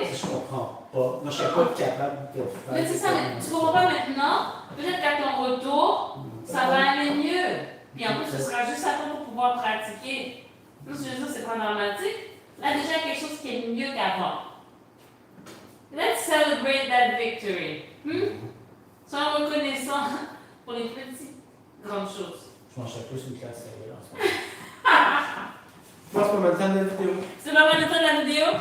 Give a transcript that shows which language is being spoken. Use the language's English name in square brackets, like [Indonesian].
[French] c'est que je comprends pas. Moi, je serais pas capable de faire. Mais c'est ça, mais tu comprends pas maintenant? Peut-être qu'à ton retour, ça va aller mieux. Puis en plus, ce sera juste à toi pour pouvoir pratiquer. Nous, je veux dire, c'est pas dramatique. Là, déjà, quelque chose qui est mieux qu'avant. [English] Let's celebrate that victory. [French] Sois reconnaissant pour les petites grandes choses. Je mangerais plus une classe sérieuse en ce moment. Je pense qu'on va le temps de la vidéo. C'est pas mal le temps de la vidéo?